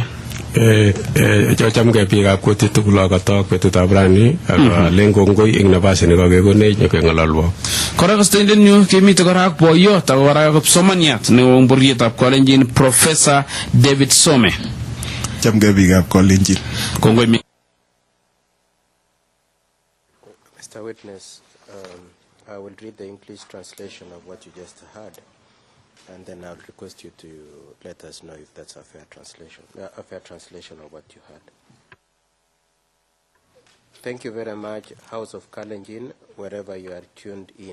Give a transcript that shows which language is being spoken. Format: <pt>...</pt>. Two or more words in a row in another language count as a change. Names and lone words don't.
<kln>Chamgei biikab kutit tugul akatok betutab rani ak len kongoi eng nafasi nekakekonech nyokengalalwo. Kora kastoindet nyu kemite kora ak boiyot ako kora kipsomaniat neo eng bororietab Kalenjin Professor David Some. Chamgei biikab Kalenjin. Kongoi.</kln> <en>Mr. Witness, I will read the English translation of what you just heard, and then I'll request you to let us know if that's a fair translation of what you heard. Thank you very much, House of Kalenjin, wherever you are tuned in.</en>